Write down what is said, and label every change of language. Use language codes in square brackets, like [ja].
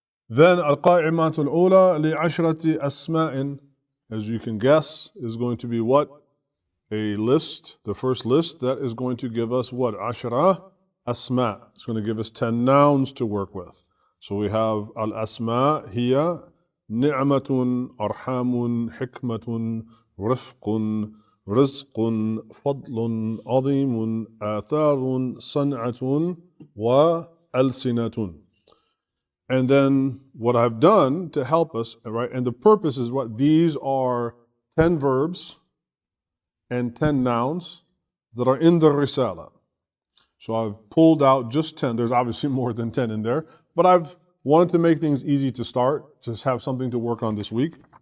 [en] Then القائمات الأولى لعشرة أسماء, as you can guess, is going to be what? A list, the first list that is going to give us what? [ar] عشرة أسماء. [en] It's going to give us 10 nouns to work with. [ar] So we have الأسماء هي نعمة أرحام حكمة رفق رزق فضل عظيم آثار صنعة وألسنة. [en] And then what I've done to help us, right, and the purpose is what? These are 10 verbs and 10 nouns that are in the Risala. So I've pulled out just 10. There's obviously more than 10 in there, but I've wanted to make things easy to start, to have something to work on this week.